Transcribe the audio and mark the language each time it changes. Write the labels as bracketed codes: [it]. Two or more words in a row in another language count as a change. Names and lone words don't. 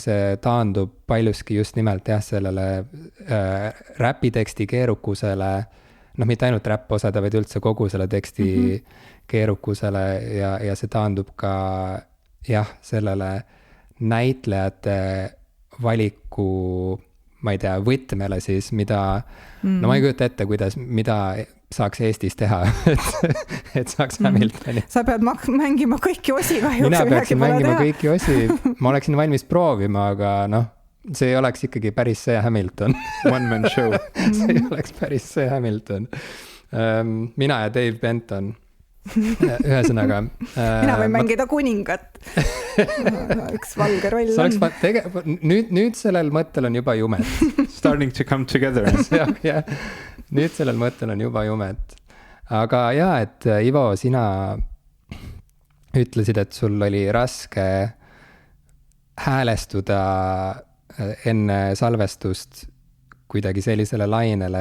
[et] see taandub paljuski just nimelt sellele räpiteksti keerukusele, mitte ainult räpposada, vaid üldse kogu selle teksti keerukusele ja see taandub ka sellele näitlejate valiku, ma ei tea, võtmele siis, mida, ma ei kujuta ette, mida saaks Eestis teha, et saaks Hamiltoni. Sa pead mängima kõiki osi kahjuks. Mina peaksin mängima kõiki osi, ma oleksin valmis proovima, aga see ei oleks ikkagi päris see Hamilton. [en] One man show. [et] See ei oleks päris see Hamilton. Mina ja Dave Benton. Ühesõnaga. Mina võin mängida kuningat. Üks valge roll on. Nüüd sellel mõttel on juba jumet. [en] Starting to come together. [et] Ja. Nüüd sellel mõttel on juba jumet. Aga et Ivo, sina ütlesid, et sul oli raske häälestuda enne salvestust kuidagi sellisele lainele,